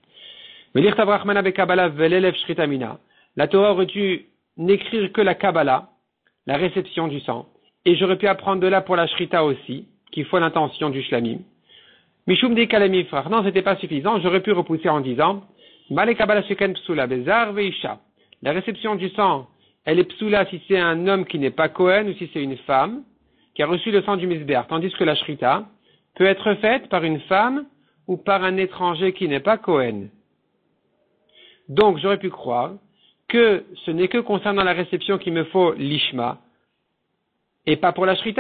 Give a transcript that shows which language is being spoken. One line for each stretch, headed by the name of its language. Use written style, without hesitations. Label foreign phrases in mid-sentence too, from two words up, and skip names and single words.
French: La Torah aurait dû n'écrire que la Kabbalah, la réception du sang. Et j'aurais pu apprendre de là pour la shrita aussi, qu'il faut l'intention du shlamim. Mishum de kalami frère. Non, c'était pas suffisant. J'aurais pu repousser en disant,
Hebrew: מה לקבלה שכן פסולה בזר ובאשה.
French: La réception du sang, elle est psula si c'est un homme qui n'est pas Kohen ou si c'est une femme qui a reçu le sang du misbéach. Tandis que la shrita peut être faite par une femme ou par un étranger qui n'est pas Kohen. Donc, j'aurais pu croire que ce n'est que concernant la réception qu'il me faut l'ishma et pas pour la shrita.